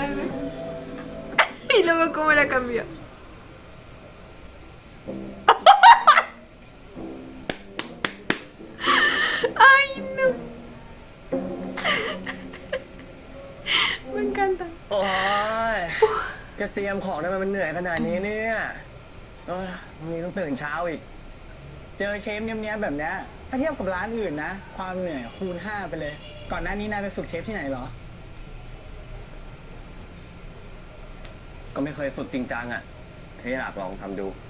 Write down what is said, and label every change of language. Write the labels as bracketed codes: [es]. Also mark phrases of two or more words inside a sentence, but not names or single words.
[es] Y luego cómo la cambió. Ay, no. Me encanta. [th] โอ้ยจะเตรียมของทำไมมันเหนื่อยขนาดนี้เนี่ยเอ้ยวันนี้ต้องตื่นเช้าอีก เจอเชฟเนี้ยบๆแบบเนี้ยถ้าเทียบกับร้านอื่นนะ ความเหนื่อยคูณ 5 ไปเลย ก่อนหน้านี้นายไปฝึกเชฟที่ไหนเหรอ ก็ไม่เคยฝึกจริงจังอ่ะแค่อยากลองทำดู